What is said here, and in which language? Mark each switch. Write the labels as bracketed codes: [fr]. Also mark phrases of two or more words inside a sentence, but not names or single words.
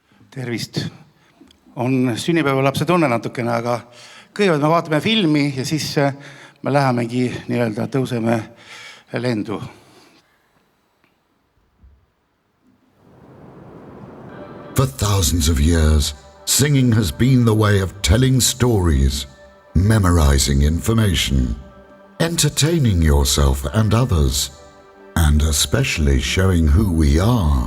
[et] Tervist. On sünnipäevalapse tunne natukene, aga kõigepealt me vaatame filmi ja siis me lähemegi nii-öelda tõuseme lendu. [en] For thousands of years, singing has been the way of telling stories, memorizing information, entertaining yourself and others, and especially showing who we are.